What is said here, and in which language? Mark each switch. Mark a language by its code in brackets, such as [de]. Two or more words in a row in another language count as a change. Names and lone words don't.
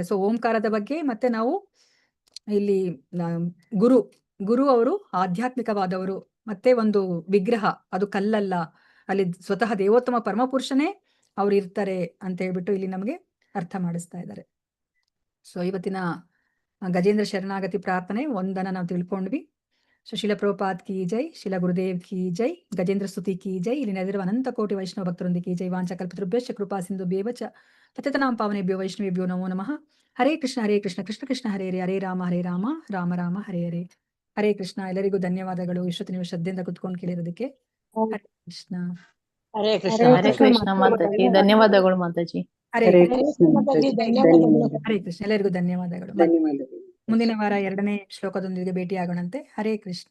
[kn] ಸೊ ಓಂಕಾರದ ಬಗ್ಗೆ ಮತ್ತೆ ನಾವು ಇಲ್ಲಿ ಗುರು ಅವರು ಆಧ್ಯಾತ್ಮಿಕವಾದವರು, ಮತ್ತೆ ಒಂದು ವಿಗ್ರಹ ಅದು ಕಲ್ಲಲ್ಲ, ಅಲ್ಲಿ ಸ್ವತಃ ದೇವೋತ್ತಮ ಪರಮಪುರುಷನೇ ಅವ್ರು ಇರ್ತಾರೆ ಅಂತ ಹೇಳ್ಬಿಟ್ಟು ಇಲ್ಲಿ ನಮಗೆ ಅರ್ಥ ಮಾಡಿಸ್ತಾ ಇದ್ದಾರೆ. ಸೊ ಇವತ್ತಿನ ಗಜೇಂದ್ರ ಶರಣಾಗತಿ ಪ್ರಾರ್ಥನೆ ಒಂದನ್ನ ನಾವು ತಿಳ್ಕೊಂಡ್ವಿ. [hi] सो शिल प्रभुपाद की जय, शिल गुरुदेव की जय, गजेंद्र स्तुति की जय. [kn] ಇಲ್ಲಿ ನೆರೆದಿರುವ ಅನಂತ ಕೋಟಿ ವೈಷ್ಣವ ಭಕ್ತರೊಂದಿಗೆ [hi] की जय. [sa] ವಾಂಚ ಕಲ್ಪತೃಭ್ಯಶ್ಚ ಕೃಪಾ ಸಿಂಧು ಬೇವಚ ಪತಿತನಾಂ ಪಾವನೇಭ್ಯೋ ವೈಷ್ಣವೇಭ್ಯೋ ನಮೋ ನಮಃ. ಹರೇ ಕೃಷ್ಣ ಕೃಷ್ಣ ಕೃಷ್ಣ ಹರೇ ಹರೇ, ಹರೇ ರಾಮ ರಾಮ ರಾಮ ಹರೇ ಹರೇ. ಹರೇ ಕೃಷ್ಣ. [kn] ಎಲ್ಲರಿಗೂ ಧನ್ಯವಾದಗಳು ಇಷ್ಟೊತ್ತು ನೀವು ಶ್ರದ್ಧೆಯಿಂದ ಕುತ್ಕೊಂಡು ಕೇಳಿರೋದಕ್ಕೆ. [sa] ಹರೇ ಕೃಷ್ಣ. ಹರೇ ಕೃಷ್ಣ. ಹರೇ ಕೃಷ್ಣ [kn] ಮಾತಾಜಿ, ಧನ್ಯವಾದಗಳು ಮಾತಾಜಿ. [sa] ಹರೇ ಕೃಷ್ಣ. [kn] ಧನ್ಯವಾದಗಳು. [sa] ಹರೇ ಕೃಷ್ಣ. [kn] ಎಲ್ಲರಿಗೂ ಧನ್ಯವಾದಗಳು. ಮುಂದಿನ ವಾರ 2ನೇ ಶ್ಲೋಕದೊಂದಿಗೆ ಭೇಟಿ ಆಗೋಣಂತೆ. [sa] ಹರೇ ಕೃಷ್ಣ.